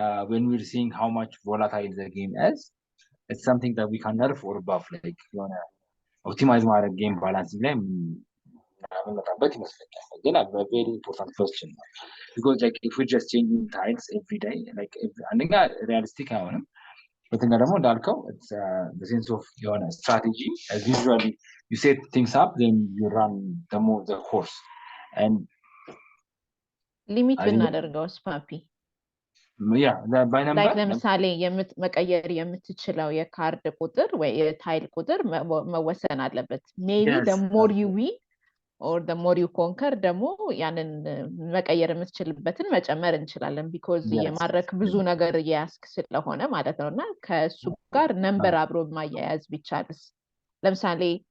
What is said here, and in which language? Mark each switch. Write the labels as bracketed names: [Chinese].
[English] when we're seeing how much volatile the game is it's something that we can nerf or buff like you want to optimize ማድረግ game balance ላይ but again a very important question because like if we're just changing tiles every day like አንደኛ realistic [Amharic] አይሆንም ሁለተኛ ደግሞ እንዳልከው [English] it's the sense of your strategy as usually you set things up then you run the course and [Amharic] limit ብናደርገውስ ፓፒ [English] Yeah, by number [Amharic] ላይክ ለምሳሌ መቀየር የምትችለው የካርድ ቁጥር ወይ የታይል ቁጥር መወሰን አለበት ሜቢ [English] Yes. the more you win or the more you conquer [Amharic] ደግሞ ያንን መቀየር የምትችልበትን መጨመር እንችላለን [English] because Yes. [Amharic] የማድረግ ብዙ ነገር እያያዝክ ስለሆነ ማለት ነውና ከእሱ ጋር ነምበር አብሮ ማያያዝ ቢቻልስ ለምሳሌ